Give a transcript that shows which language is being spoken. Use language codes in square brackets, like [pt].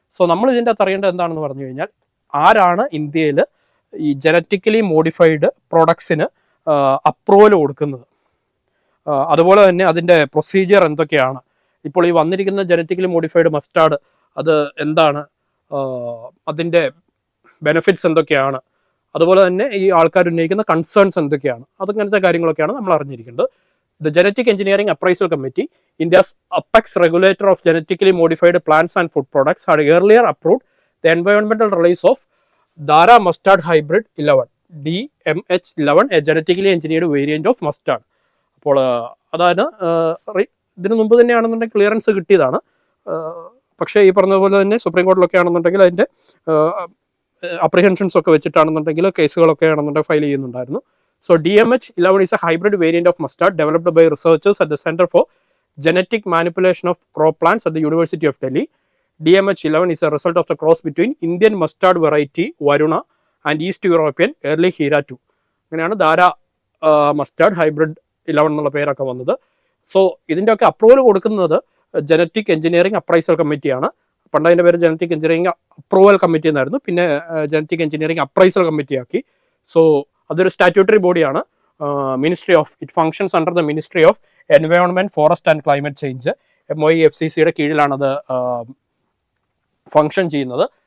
[ml] So നമ്മൾ ഇതിൻ്റെ അകത്ത് അറിയേണ്ടത് എന്താണെന്ന് പറഞ്ഞു കഴിഞ്ഞാൽ, ആരാണ് ഇന്ത്യയിൽ ഈ ജനറ്റിക്കലി മോഡിഫൈഡ് പ്രൊഡക്ട്സിന് അപ്രൂവൽ കൊടുക്കുന്നത്, അതുപോലെ തന്നെ അതിൻ്റെ പ്രൊസീജിയർ എന്തൊക്കെയാണ്, ഇപ്പോൾ ഈ വന്നിരിക്കുന്ന ജനറ്റിക്കലി മോഡിഫൈഡ് മസ്റ്റാർഡ് അത് എന്താണ്, അതിൻ്റെ ബെനിഫിറ്റ്സ് എന്തൊക്കെയാണ്, അതുപോലെ തന്നെ ഈ ആൾക്കാർ ഉന്നയിക്കുന്ന കൺസേൺസ് എന്തൊക്കെയാണ്, അതങ്ങനത്തെ കാര്യങ്ങളൊക്കെയാണ് നമ്മൾ അറിഞ്ഞിരിക്കേണ്ടത്. [en] The Genetic Engineering Appraisal Committee, India's apex regulator of genetically modified plants and food products, had earlier approved the environmental release of Dara Mustard Hybrid 11, DMH11, a genetically engineered variant of mustard. [ml] അപ്പോൾ അതായത് ഇതിനു മുമ്പ് തന്നെയാണെന്നുണ്ടെങ്കിൽ clearance കിട്ടിയതാണ്. പക്ഷേ ഈ പറഞ്ഞതുപോലെ തന്നെ supreme കോർട്ടിലൊക്കെ ആണെന്നുണ്ടെങ്കിൽ അതിൻ്റെ അപ്രിഹെൻഷൻസ് ഒക്കെ വെച്ചിട്ടാണെന്നുണ്ടെങ്കിൽ കേസുകളൊക്കെ ആണെന്നുണ്ടെങ്കിൽ ഫയൽ ചെയ്യുന്നുണ്ടായിരുന്നു. [en] So DMH11 is a hybrid variant of mustard developed by researchers at the Center for Genetic Manipulation of Crop Plants at the University of Delhi. DMH11 is a result of the cross between Indian mustard variety Varuna and East European early Hira 2. [ml] അങ്ങനെയാണ് ധാര mustard hybrid 11 എന്നുള്ള പേരൊക്കെ വന്നത്. So ഇതിൻ്റെയൊക്കെ approval കൊടുക്കുന്നത് genetic engineering appraisal കമ്മിറ്റിയാണ്. പണ്ട് അതിൻ്റെ പേര് ജനറ്റിക് എഞ്ചിനീയറിംഗ് അപ്രൂവൽ കമ്മിറ്റി എന്നായിരുന്നു, പിന്നെ ജനറ്റിക് എഞ്ചിനീയറിംഗ് അപ്രൈസൽ കമ്മിറ്റിയാക്കി. സോ അതൊരു സ്റ്റാറ്റ്യൂട്ടറി ബോഡിയാണ്. [en] it functions under the ministry of environment, forest and climate change, [ml] MOEFCCയുടെ കീഴിലാണത് function ചെയ്യുന്നത്.